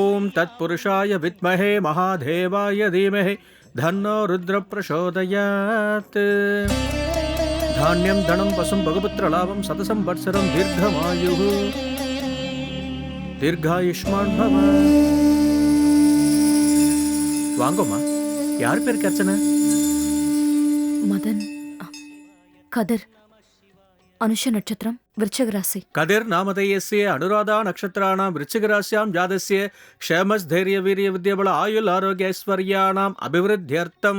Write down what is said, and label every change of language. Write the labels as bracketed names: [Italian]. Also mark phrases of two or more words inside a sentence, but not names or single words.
[Sanskrit] तत्पुरुषाय विद्महे महादेवाय धीमहि धन्नो रुद्र प्रचोदयात्। धान्यं धनं पशुं भगपुत्रलाभं शतसं वत्सरं दीर्घमायुः दीर्घायुष्मान् भव। [Tamil] வாங்கம்மா, யார் பேருக்கு அர்ச்சனை? மதன். கதிர். அனுஷ நட்சத்திரம், விருச்சிக ராசி. [Sanskrit] कतिर् नामधेयस्य अनुराधा नक्षत्राणाम् वृश्चिक राश्याम् जातस्य क्षेमस् धैर्य वीर्य विद्यबल आयुर् आरोग्य ऐश्वर्याणाम् अभिवृद्ध्यर्थम्.